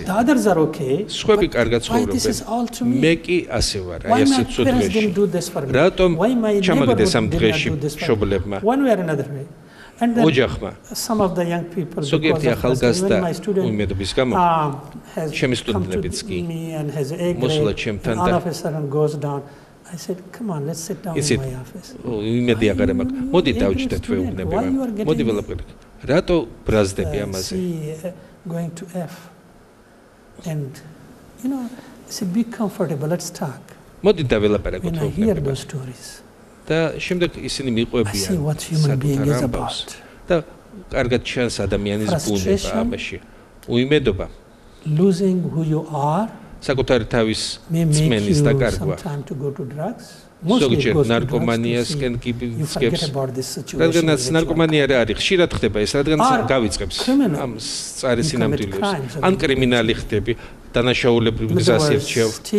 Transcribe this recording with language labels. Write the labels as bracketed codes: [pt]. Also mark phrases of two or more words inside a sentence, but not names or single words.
[ka] სხვები კარგად ცხოვრობენ. მე კი ასე ვარ, აი ასე ცუდღეში. რატომ ჩამაგდეს ამ დღეში მშობლებმა? ოჯახმა. ზოგიერთი ახალგაზრდა უიმედობის გამო ჩემი სტუდენტებიც კი მოსულა ჩემთან და [en] I said, come on, let's sit down in my office. [ka] იმედი აღარ მაქვს. მოდი დავჭდეთ ვეუბნებიან. მოდი ველაპარაკ. რატო ბრაზდები ამაზე? [en] Going to F. And you know, it's a bit comfortable. Let's talk. [ka] მოდი დაველაპარაკოთ ვეუბნებიან. [en] Hear those stories. [ka] და შემდეგ ისინი მიყვებიან. და კარგად ჩანს ადამიანის ბუნება ამაში. უიმედობა. [en] Losing who you are. [ka] საკუთარი თავის წმენის დაკარგვა. ზოგჯერ ნარკომანიასკენ გიბიძგებს. რადგანაც ნარკომანია რა არის? ხშირად ხდება ეს, რადგან გავიწყებს ამ წარი სინამდვილეებს. ან კრიმინალი ხდები, დანაშაულებრივ გზას ერჩევ.